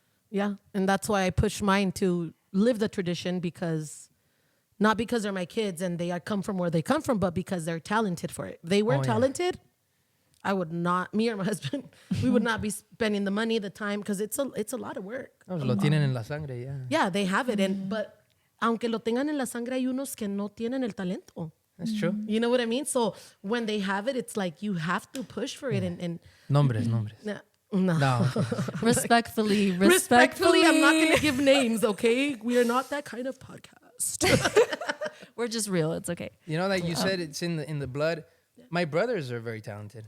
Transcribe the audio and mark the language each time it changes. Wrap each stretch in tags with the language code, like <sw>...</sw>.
<en>Yeah. And that's why I push mine to live the tradition not because they're my kids and they come from where they come from, but because they're talented for it. If they weren't talented, I would not, me or my husband, we would not be spending the money, the time, because it's a lot of work.</en> <es>Lo tienen en la sangre,</es> <en>yeah. Yeah, they have it. But</en> <es>aunque lo tengan en la sangre, hay unos que no tienen el talento.</es> <en>That's true. You know what I mean? So when they have it, it's like you have to push for it. And</en> <es>Nombres. no.</es> <en>Respectfully, Respectfully, I'm not going to give names, okay? We are not that kind of podcast. We're just real. It's okay. You know, like you said, it's in the blood. My brothers are very talented.</en>